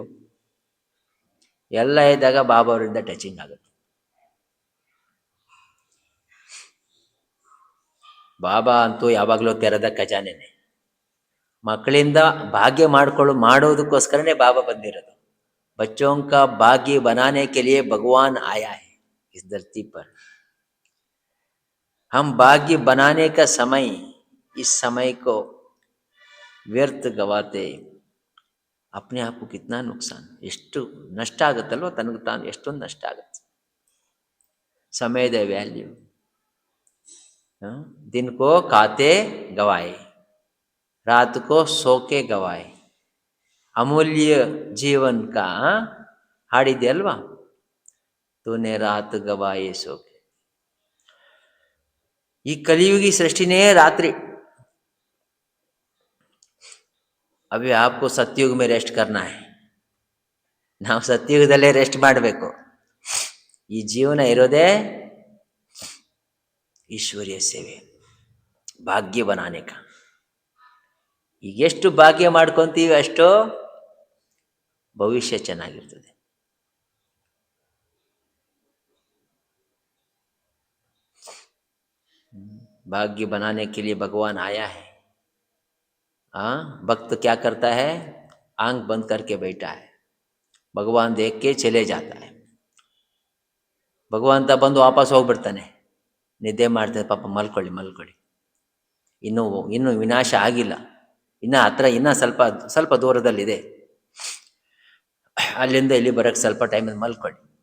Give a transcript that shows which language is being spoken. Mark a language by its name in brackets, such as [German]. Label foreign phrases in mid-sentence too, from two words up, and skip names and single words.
[Kannada] ಎಲ್ಲ ಇದ್ದಾಗ ಬಾಬಾ ಅವರಿಂದ ಟಚಿಂಗ್ ಆಗುತ್ತೆ. ಬಾಬಾ ಅಂತೂ ಯಾವಾಗಲೂ ತೆರೆದ ಖಜಾನೆನೆ. ಮಕ್ಕಳಿಂದ ಭಾಗ್ಯ ಮಾಡೋದಕ್ಕೋಸ್ಕರನೇ ಬಾಬಾ ಬಂದಿರೋದು. [Hindi] बच्चों का भाग्य बनाने के लिए भगवान आया है इस धरती पर. हम भाग्य बनाने का समय, इस समय को व्यर्थ गवाते अपने आप को कितना नुकसान, [Kannada] ಎಷ್ಟು ನಷ್ಟ ಆಗುತ್ತಲ್ವ, ತನಗೆ ತಾನು ಎಷ್ಟೊಂದು ನಷ್ಟ ಆಗುತ್ತೆ. ಸಮಯದ ವ್ಯಾಲ್ಯೂ. [Hindi] दिन को खाते गवाए, रात को सो के गवाए, अमूल्य जीवन का [Kannada] ಹಾಡಿದೆ ಅಲ್ವಾ, [Hindi] तूने रात गवाए सोके. [Kannada] ಈ ಕಲಿಯುಗಿ ಸೃಷ್ಟಿನೇ ರಾತ್ರಿ. [Hindi] अभी आपको सतयुग में रेस्ट करना है. [Kannada] ನಾವು ಸತ್ಯುಗದಲ್ಲೇ ರೆಸ್ಟ್ ಮಾಡಬೇಕು. ಈ ಜೀವನ ಇರೋದೇ ಈಶ್ವರ್ಯ ಸೇವೆ, [Hindi] भाग्य बनानेका. [Kannada] ಈಗ ಎಷ್ಟು ಭಾಗ್ಯ ಮಾಡ್ಕೊತೀವಿ ಅಷ್ಟೋ ಭವಿಷ್ಯ ಚೆನ್ನಾಗಿರ್ತದೆ. [Hindi] भाग्य बनाने के लिए भगवान आया है. भक्त क्या करता है? आंख बंद करके बैठा है, भगवान देख के चले जाता है. [Kannada] ಭಗವಂತ ಬಂದು ವಾಪಸ್ ಹೋಗ್ಬಿಡ್ತಾನೆ, ನಿದ್ದೆ ಮಾಡ್ತಾನೆ. ಪಾಪ ಮಲ್ಕೊಳ್ಳಿ, ಇನ್ನೂ ವಿನಾಶ ಆಗಿಲ್ಲ. ಇನ್ನು ಹತ್ರ ಇನ್ನೂ ಸ್ವಲ್ಪ ಸ್ವಲ್ಪ ದೂರದಲ್ಲಿದೆ, ಅಲ್ಲಿಂದ ಇಲ್ಲಿ ಬರೋಕ್ಕೆ ಸ್ವಲ್ಪ ಟೈಮಲ್ಲಿ ಮಲ್ಕೊಳ್ಳಿ.